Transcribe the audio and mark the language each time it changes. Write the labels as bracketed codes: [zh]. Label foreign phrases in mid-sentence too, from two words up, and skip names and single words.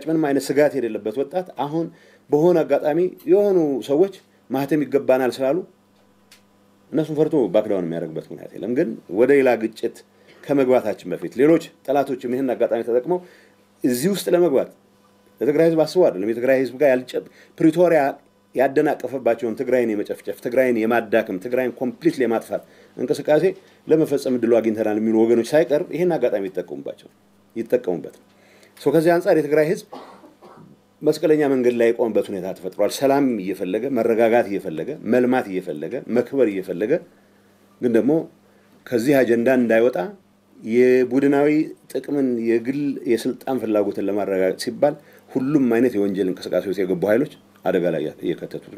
[am] ምንም አይነት ስጋት የሌለበት ወጣት አሁን በሆነ አጋጣሚ የሆኑ ሰዎች ማህተም ይገባናል ስላሉ እነሱን ፈርቶ ባክዳውን የሚያደርግበት ምክንያት የለም ግን ወደ ሌላ ግጭት ከመግባታችን በፊት ሌሎች ጠላቶችም ይሄን አጋጣሚ ተጠቅመው እዚህ ውስጥ ለመግባት ለትግራይ ህዝብ አስበው አይደለም የትግራይ ህዝብ ጋር ያልጨብ ፕሪቶሪያ ያደናቀፈባቸውን ትግራይን የመጨፍጨፍ ትግራይን የማዳከም ትግራይን ኮምፕሊትሊ የማጥፋት እንቅስቃሴ ለመፈጸም ድሉ አግኝተናል የሚሉ ወገኖች ሳይቀር ይሄን አጋጣሚ ይጠቀሙበት ሶ ከዚህ አንፃር የትግራይ ህዝብ መስቀለኛ መንገድ ላይ ቆምበት ሁኔታ ተፈጥሯል ሰላም እየፈለገ መረጋጋት እየፈለገ መልማት እየፈለገ መክበር እየፈለገ ግን ደግሞ ከዚህ አጀንዳ እንዳይወጣ የቡድናዊ ጥቅምን የግል የስልጣን ፍላጎትን ለማረጋገጥ ሲባል ሁሉም አይነት የወንጀል እንቅስቃሴዎች የገቡ ኃይሎች አደጋ ላይ እየከተቱት ነው